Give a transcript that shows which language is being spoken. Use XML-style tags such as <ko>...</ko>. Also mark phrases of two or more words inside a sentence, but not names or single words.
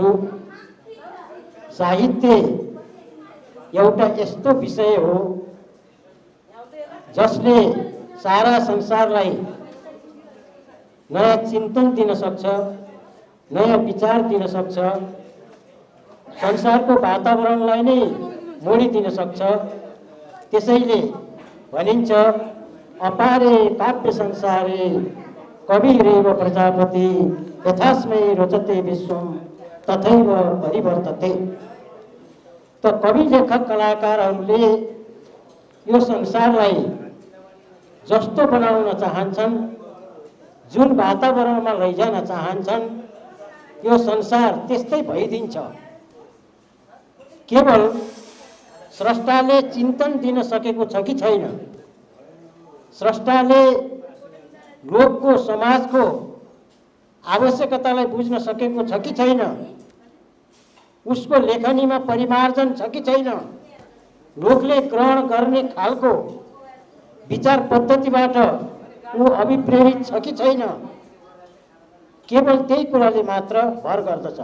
<ne>साहित्य एउटा यस्तो विषय हो जसले सारा संसारलाई नयाँ चिन्तन दिन सक्छ, नयाँ विचार दिन सक्छ, संसारको वातावरणलाई नै मोडिदिन सक्छ। त्यसैले भनिन्छ</ne> <sa>अपारे काव्य संसारे कविरेव प्रजापति यथास्मै रोचते विश्वम तथैव परिवर्तते।</sa> <ne>त कवि लेखक कलाकारहरूले यो संसारलाई जस्तो बनाउन चाहन्छन्, जुन वातावरणमा लैजान चाहन्छन्, यो संसार त्यस्तै भइदिन्छ। केवल स्रष्टाले चिन्तन दिन सकेको छ कि छैन, स्रष्टाले लोकको समाजको आवश्यकतालाई बुझ्न सकेको छ कि छैन, उसको लेखनीमा परिमार्जन छ कि छैन, लोकले ग्रहण गर्ने खालको विचार पद्धतिबाट ऊ अभिप्रेरित छ कि छैन, केवल त्यही कुराले मात्र भर गर्दछ।</ne>